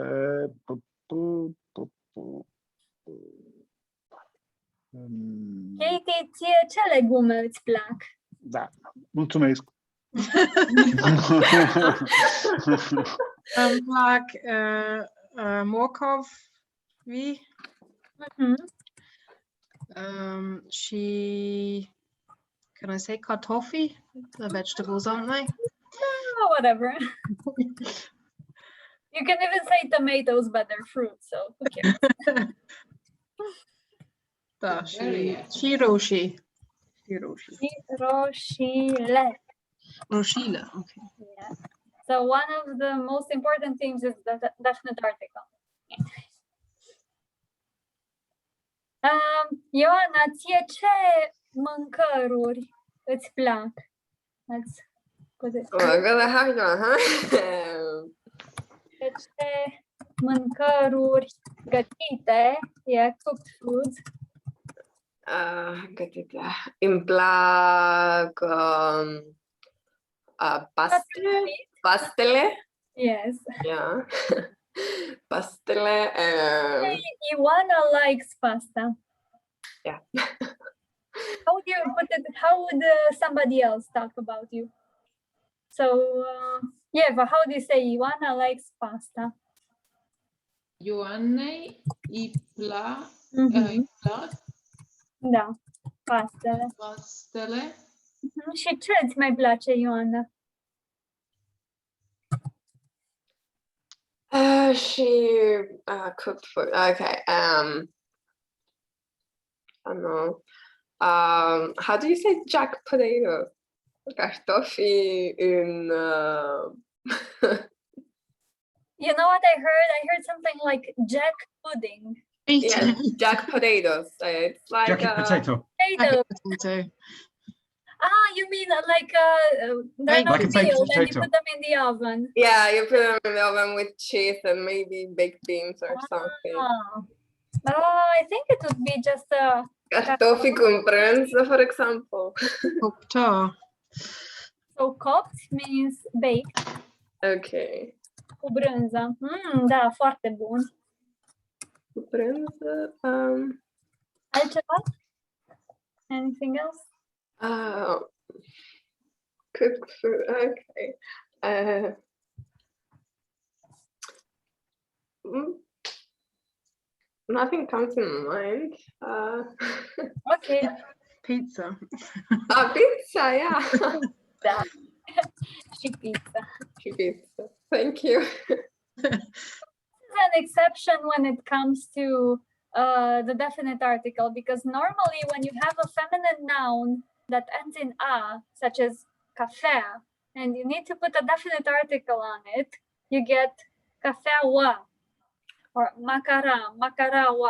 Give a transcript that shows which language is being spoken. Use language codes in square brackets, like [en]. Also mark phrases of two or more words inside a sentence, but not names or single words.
[ro] Katie, ție ce legume îți plac? Da, mulțumesc. Îmi plac morcov, și [en] can I say [ro] kartoffel? [en] The vegetables, aren't they? Oh, whatever. You can even say tomatoes, but they're fruit, so who cares? [ro] Da, și roșii. Roșile. Roșile, [en] okay. Yeah. So one of the most important things is the definite article. [ro] Ioana, ție ce mâncăruri îți plac? [en] Let's put it. [ro] Ce mâncăruri gătite, [en] cooked foods. [ro] Gătite. Îmi plac pastele. [en] Yes. Yeah. Pastele. Ioana likes pasta. Yeah. How would you put it? How would somebody else talk about you? So, Eva, how do you say Ioana likes pasta? [ro] Ioanei îi plac Da, pastele. pastele. Și ce îți mai place, Ioana? [en] She cooked food. Okay. I don't know. How do you say jack potato? [ro] Cartofi in. [en] You know what I heard? I heard something like jack pudding. Yeah, jack potatoes. It's like Jacket potato. Potato. Potato. Ah, you mean like they're not Like a baked peeled and you potato. put them in the oven. yeah, you put them in the oven with cheese and maybe baked beans or something. Oh, I think it would be just a [ro] Cartofi con brânză, [en] for example. Cocktail. so cooked means baked Okay. [ro] cu brânză. Da, foarte bun. Cu brânză. Altceva? [en] Anything else? Cooked food. Okay. Nothing comes in mind. Okay. Pizza. Pizza, yeah. [ro] Da. Și pizza. [en] Pizza. Thank you. An exception when it comes to the definite article, because normally when you have a feminine noun that ends in a, such as cafea, and you need to put a definite article on it, you get cafeaua or macaraua.